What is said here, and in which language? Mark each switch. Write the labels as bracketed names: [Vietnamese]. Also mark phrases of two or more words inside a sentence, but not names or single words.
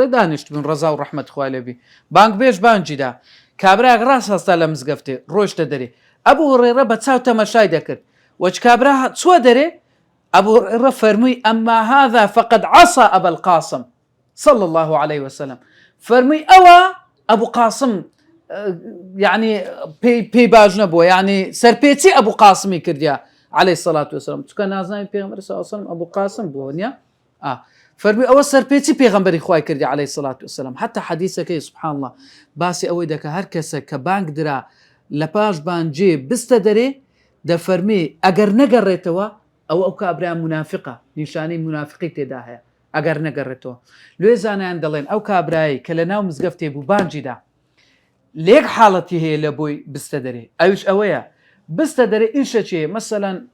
[Central Kurdish] دانیشت بوون ڕەزا و ڕەحمەت خوای لێبی بانگ بێژ بانجیدا کابراک ڕاست هەستا لە مزگەفتێ ڕۆیشتە دەرێ ئەبوو هورەیرە بە چاو تەمەشای دەکرد وەچ کابرا چووە دەرێ ئەبوو هورەیرە فەرمووی [Arabic] ئەما هذا فقد عصى أبا القاسم صلى الله عليه وسلم [Central Kurdish] فەرمووی ئەوە ئەبوو قاسم يعني پێی باش نەبووە يعني سەرپێچی ئەبوو قاسمی کردیا [Arabic] عليه الصلاة والسلام [Central Kurdish] چونکە نازناوی پێغەمبەر [Arabic] صلی الله عليه وسلم [Central Kurdish] ئەبوو قاسم بووە نییە فەرمووی ئەوە سەرپێچی پێغەمبەری خوای کردی [Arabic] عليه الصلاة والسلام [Central Kurdish] حتى حەدیسەکەی [Arabic] سبحان الله [Central Kurdish] باسی ئەوەی دەکە هەر کەسە کە بانگ درا لە پاش بانجێ بستە دەرێ دەفەرمێ ئەگەر نەگەڕێتەوە ئەو کابرا منافقە نیشانەی منافقی تێدا هەیە ئەگەر نەگەڕێتەوە لێ زانایان دەڵێن ئەو کابرایی کە لە ناو مزگەفتێ بوو بانجیدا لێک حاڵەتی هەیە لە بۆی بستە دەرێ ئەوش ئەوەیە بستە دەرێ ئیشەچێ مەسەلەن